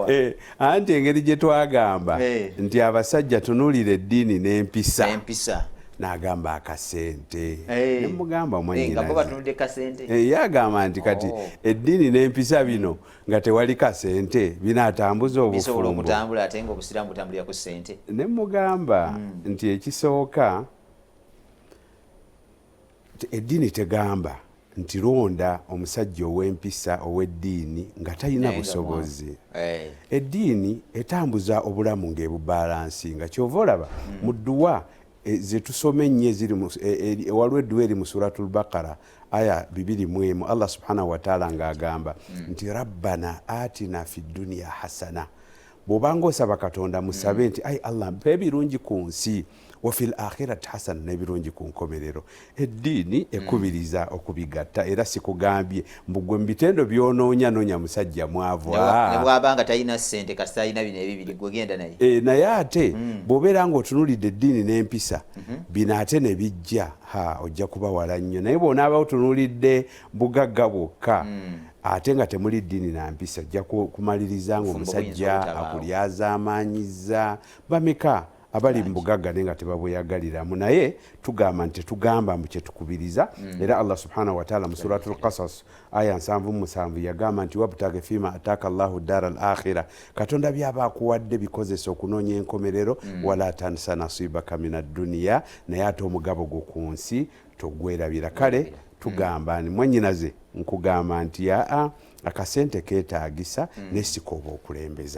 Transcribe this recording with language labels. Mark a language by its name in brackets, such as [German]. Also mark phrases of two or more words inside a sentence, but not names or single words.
[Ganda] anti engeri gye twagamba nti abasajja tunuulira eddiini n'empisa n'agamba akasente nemugamba mwanyinaze yagamba nti kati eddiini n'empisa bino nga tewali kasente binaatambuza obufumbo nemugamba nti ekisooka eddiini tegamba nti londa omusajja ow'empisa ow'eddiini nga talina busobozi. Eddiini etambuza obulamu ng'ebubalansi nga kyova olaba mu dduwa zetusoma ennyo waliwo edduwa eri mu suratul Baqara aya 2:1 [Arabic] الله سبحانه وتعالى [Ganda] ng'agamba nti [Arabic] ربنا آتنا في الدنيا حسنة. [Ganda] Bw'obanga osaba Katonda musabe nti ai Allah mpa ebirungi ku nsi [Arabic] و في الآخرة حسنة, [Ganda] n'ebirungi ku nkomerero. Eddiini ekubiriza okubigatta era sikugambye mbugwe mu bitendo by'onoonya musajja mwavu nebwabanga talina ssente kasita alina bino ebibiri gwe genda naye naye ate bw'obeera ng'otunuulidde eddiini n'empisa bino ate ne bijja ojja kuba wala nnyo, naye bw'onaaba otunuulidde bugagga bwokka ate nga temuli ddiini na mpisa ojja kumaliriza ng'omusajja akulyaza amaanyiza bameka abali mu bugagga naye nga tebabweyagaliramu. Naye tugamba nti tetugamba mu kye tukubiriza era [Arabic] الله سبحانه وتعالى [Ganda] mu suratul Qasas aya 7:7 yagamba nti [Arabic] وابتغ فيما آتاك الله الدار الآخرة, [Ganda] Katonda byaba akuwadde bikozesa okunoonya enkomerero [Arabic] ولا تنس نصيبك من الدنيا, [Ganda] naye ate omugabo gwo ku nsi togwerabira. Kale tugamba ni mwannyinaze nkugamba nti akasente keetaagisa nesika oba okulembeza.